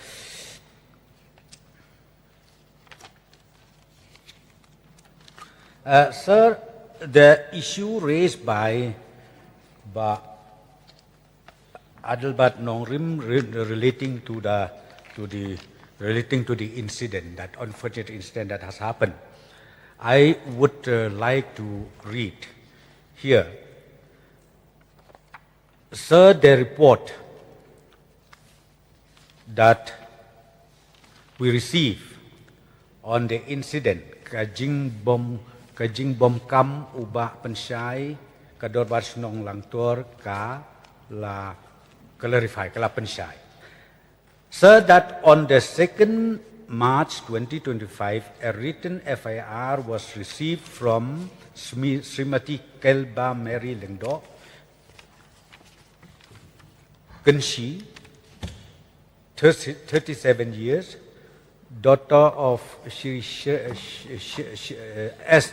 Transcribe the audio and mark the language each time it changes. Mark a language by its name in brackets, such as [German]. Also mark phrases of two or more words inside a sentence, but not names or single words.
[English] Sir, the issue raised by Adelbert Nongrim relating to the incident, that unfortunate incident that has happened, I would like to read here. Sir, the report that we receive on the incident [Khasi] Kajing bom kam ubah pensyai kador barsnong langtor ka la clarify ka la pensyai. [English] Sir, that on the 2nd March 2025, a written FIR was received from Srimati Kelba Mary Lengdo Genshi, 37 years, daughter of Shri S.